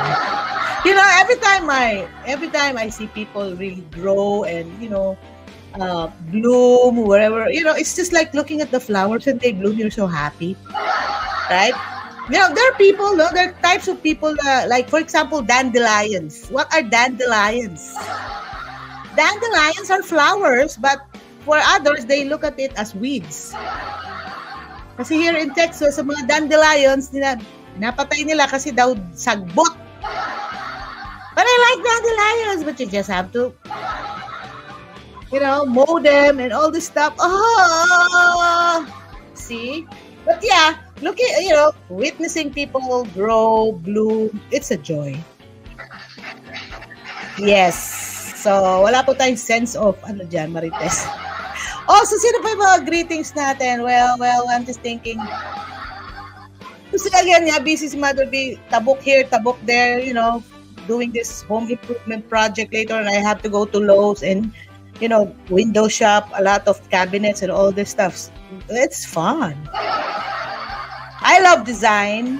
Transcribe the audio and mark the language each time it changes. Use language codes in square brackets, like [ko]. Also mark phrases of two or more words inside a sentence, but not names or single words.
[en] Every time I see people really grow and bloom wherever, it's just like looking at the flowers and they bloom, you're so happy, right? There are people, no, there are types of people, like for example, dandelions. What are dandelions? Dandelions are flowers, but for others, they look at it as weeds. Kasi here in Texas, [hil] sa mga dandelions, napatay nila kasi daw sagbot. [en] But I like dandelions, but you just have to, mow them and all this stuff. Oh, see? But yeah, witnessing people grow, bloom, it's a joy. Yes. So, [tl] wala po tayong [en] sense of, [tl] Marites. Oh, so sino pa yung mga greetings natin? [en] Well, I'm just thinking. Kasi again, busy si Mother B, tabok here, tabok there, doing this home improvement project later, and I have to go to Lowe's and, window shop, a lot of cabinets and all this stuff. It's fun. I love design.